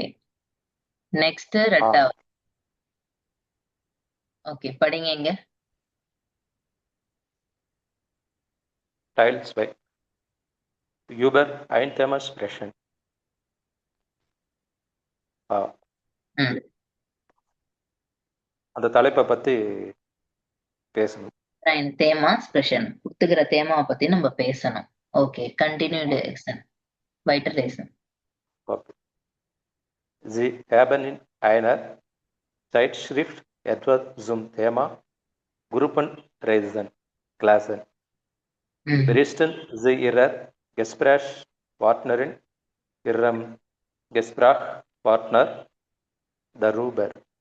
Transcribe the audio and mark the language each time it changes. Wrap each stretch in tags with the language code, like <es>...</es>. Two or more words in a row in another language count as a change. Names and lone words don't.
<ta>நெக்ஸ்ட் ஆ ரெண்டாவது. ஓகே, படிங்க இங்க.</ta> <de>Teil 2. Über ein Thema sprechen. ஆ ம்.</de> <ta>அந்த தலைப்பை பத்தி பேசணும். தேமா ஸ்பெஷல் கொடுத்துக்கிற தேமாவை பத்தி நம்ம பேசணும். ஓகே, கண்டினியூ எக்ஸன்</ta> <de>weiter lesen. Okay. Sie haben in einer Zeitschrift etwa zum Thema Gruppenreisen Klassen berichten Sie Ihrer Gesprächspartnerin, Ihrem Gesprächspartner darüber.</de>